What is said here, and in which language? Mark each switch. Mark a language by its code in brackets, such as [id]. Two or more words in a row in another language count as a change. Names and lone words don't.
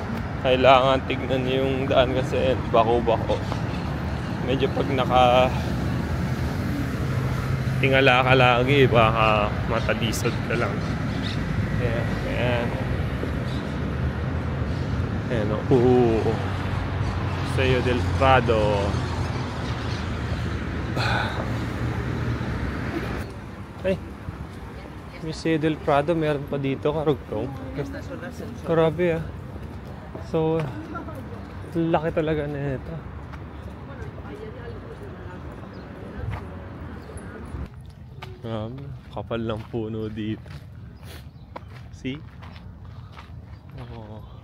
[tl] kailangan tignan yung daan kasi bako-bako. Medyo pag tingala ka lagi, baka matalisod ka lang. Ayan. Ayan o. Museo del Prado. Ay, Museo del Prado, meron pa dito, karugtong. Grabe ah. So, laki talaga na ito. Grabe, kapal ng puno dito. [en] See? Oh.